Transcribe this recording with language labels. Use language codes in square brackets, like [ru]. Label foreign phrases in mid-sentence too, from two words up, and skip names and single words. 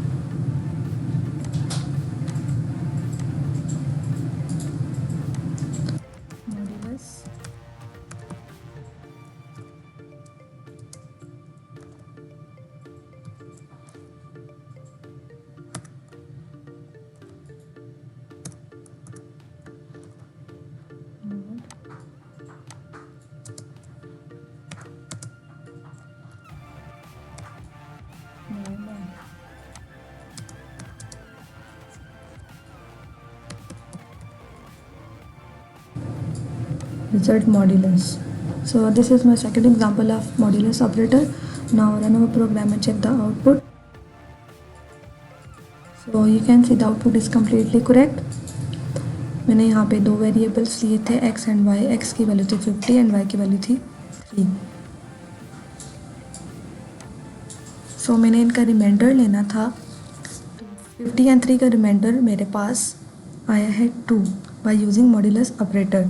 [en] modulus mod y mod. Result modulus. So this is my second example of modulus operator. Now run our program and check the output. So you can see the output is completely correct. [hi] मैंने यहाँ पे दो वेरिएबल्स लिए थे x एंड y. x की वैल्यू थी 50 एंड y की वैल्यू थी 3. सो मैंने इनका रिमाइंडर लेना था। 50 एंड 3 का रिमाइंडर मेरे पास आया है 2 [en] by using modulus operator.